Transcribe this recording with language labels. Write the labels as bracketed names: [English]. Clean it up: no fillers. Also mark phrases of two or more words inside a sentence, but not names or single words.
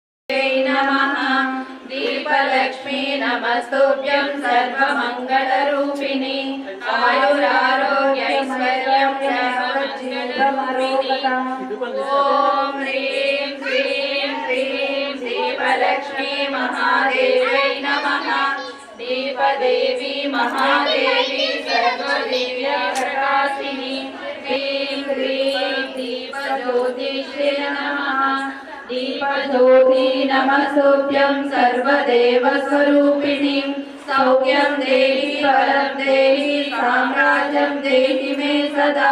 [Sanskrit] దీపలక్ష్మీ నమస్తుభ్యం సర్వమంగళరూపిణి ఆయురారోగ్యైశ్వర్యం ఓం హ్రీం శ్రీం హ్రీం దీపలక్ష్మీ మహాదేవ్యై నమః. దీపదేవి మహాదేవి సర్వదివ్య ప్రకాశిని హ్రీం హ్రీం దీపజ్యోతిష్యై నమః. दीपज्योति नमस्तुभ्यं सर्वदेव स्वरूपिणी सौख्यं देहि बलं देहि साम्राज्यं देहि मे सदा.